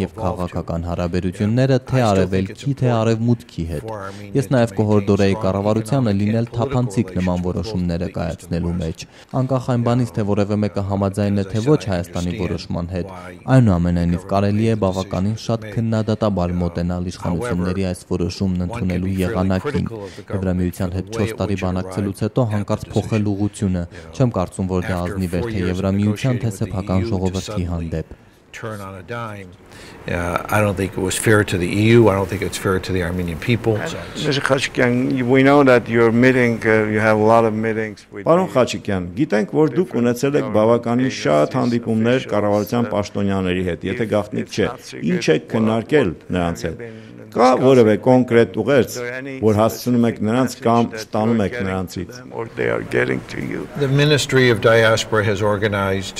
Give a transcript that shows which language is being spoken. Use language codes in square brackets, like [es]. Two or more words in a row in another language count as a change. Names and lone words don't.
[hy] եւ քաղաքական հարաբերությունները թե արևելքի, թե արևմուտքի հետ։ Ես նաեւ կհորդորեի կառավարությանը լինել թափանցիկ նման որոշումները կայացնելու մեջ։ Անկախ այն բանից, թե որևէ մեկը համաձայն է թե ոչ Հայաստանի որոշման հետ, այնուամենայնիվ կարելի է բավականին շատ քննադատաբար մոտենալ իշխանությունների այս որոշումն ընդունելու եղանակին։ Եվրամիության հետ 4 տարի բանակցելուց հետո հանկարծ փոխել ուղղությունը։ Չեմ կարծում, որ դա ազնիվ է Եվրամիության թե սեփական ժողովրդի հանդեպ։ [en] I don't think it was fair to the EU. I don't think it's fair to the Armenian people. Mr. Khachikyan, we know that you're meeting, you have a lot of meetings with... [hy] Պարոն Խաչիկյան, գիտենք, որ դուք ունեցել եք բավականին շատ հանդիպումներ կառավարության պաշտոնյաների հետ, եթե գաղտնիք չէ, ինչ եք քննարկել նրանց հետ։ Կա որևէ կոնկրետ ուղերձ, որ հասցնում եք նրանց կամ ստանում եք նրանցից։ [en] The Ministry of Diaspora has organized